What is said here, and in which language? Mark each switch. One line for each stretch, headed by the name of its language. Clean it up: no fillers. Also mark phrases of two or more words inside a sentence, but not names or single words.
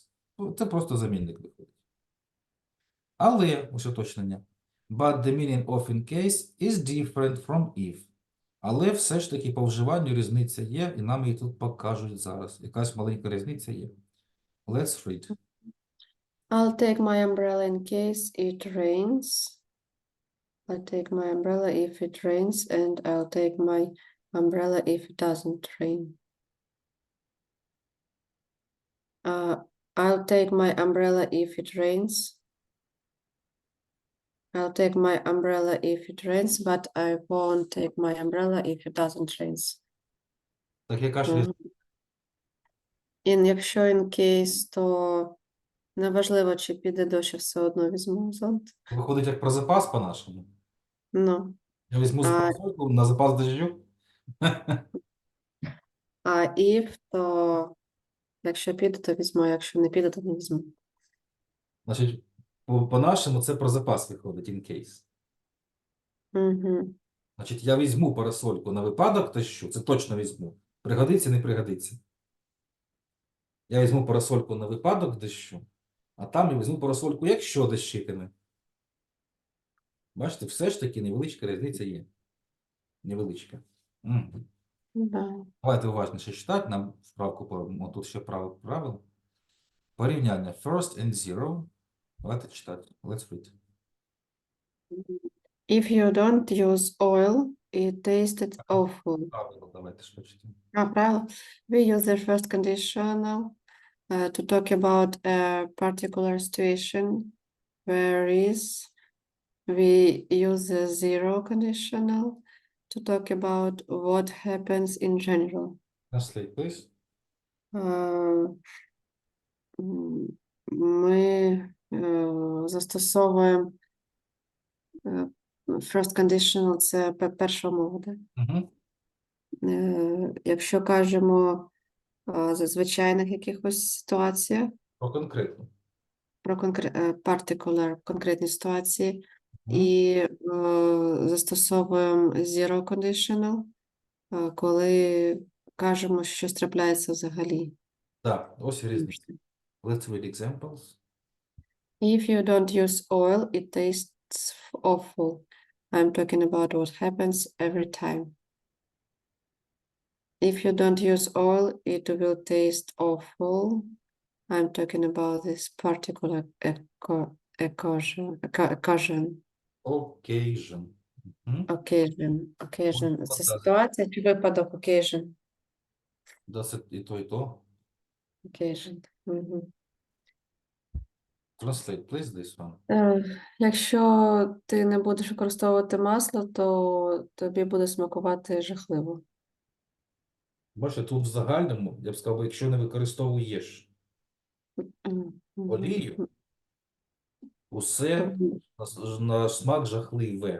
Ukrainian: Ну, це просто замінник виходить. Але, ось уточнення.
English: But the meaning of in case is different from if.
Ukrainian: Але все ж таки по вживанню різниця є, і нам її тут покажуть зараз. Якась маленька різниця є.
English: Let's read. I'll take my umbrella in case it rains. I'll take my umbrella if it rains, and I'll take my umbrella if it doesn't rain. I'll take my umbrella if it rains. I'll take my umbrella if it rains, but I won't take my umbrella if it doesn't rain.
Ukrainian: Так яка ж різниця?
English: Якщо in case,
Ukrainian: то неважливо, чи піде дощ, я все одно візьму зонт. Виходить як про запас по-нашому. Ну, Я візьму з парасольку на запас дощу. а if, то якщо піде, то візьму, а якщо не піде, то не візьму. Значить, по-нашому це про запас виходить
English: in case.
Ukrainian: Угу. Значить, я візьму парасольку на випадок дощу, це точно візьму. Пригодиться, не пригодиться. Я візьму парасольку на випадок дощу, а там я візьму парасольку, якщо дощитиме. Бачите, все ж таки невеличка різниця є. Невеличка. Да. Давайте уважніше читати, нам вправку, тут ще правило.
English: Порівняння first and zero.
Ukrainian: Давайте читати.
English: Let's read. If you don't use oil, it tasted awful.
Ukrainian: Правило, давайте ж почитаємо. Правило.
English: We use the first conditional to talk about a particular situation, whereas we use the zero conditional to talk about what happens in general. Translate, please.
Ukrainian: Ми застосовуємо
English: first conditional,
Ukrainian: це перша мова, да? Угу. Якщо кажемо за звичайних якихось ситуаціях, Про конкретно. про particular, конкретні ситуації, Угу. і застосовуємо
English: zero conditional,
Ukrainian: коли кажемо, що щось трапляється взагалі. Так, ось різниця.
English: Let's read examples. If you don't use oil, it tastes awful. I'm talking about what happens every time. If you don't use oil, it will taste awful. I'm talking about this particular occasion. Occasion.
Ukrainian: Угу. Occasion. Це ситуація чи випадок occasion? Досить і то, і то.
English: Occasion. Угу. Translate, please, this one.
Ukrainian: Якщо ти не будеш використовувати масло, то тобі буде смакувати жахливо. Бачите, тут в загальному, я б сказав, якщо не використовуєш олію, усе на смак жахливе.